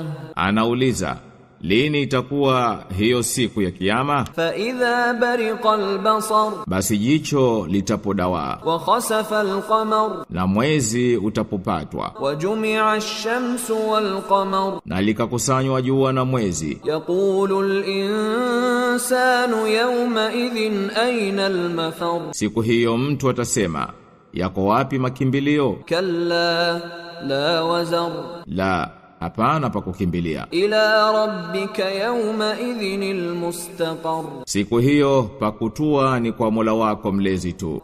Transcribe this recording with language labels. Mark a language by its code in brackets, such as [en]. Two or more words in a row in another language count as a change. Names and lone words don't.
[sw] Anauliza, lini itakuwa hiyo siku ya Kiyama? [ar] فإذا برق البصر. [sw] Basi jicho litapodawaa. [ar] وخسف القمر. [sw] Na mwezi utapopatwa. [ar] وجمع الشمس والقمر. [sw] Na likakusanywa jua na mwezi. [ar] يقول الإنسان يومئذ أين المفر. [sw] Siku hiyo mtu atasema, yako wapi makimbilio? [ar] كلا لا وزر. [sw] La, hapana pa kukimbilia. [ar] إلى ربك يومئذ المستقر. [sw] Siku hiyo pakutua ni kwa Mola wako mlezi tu.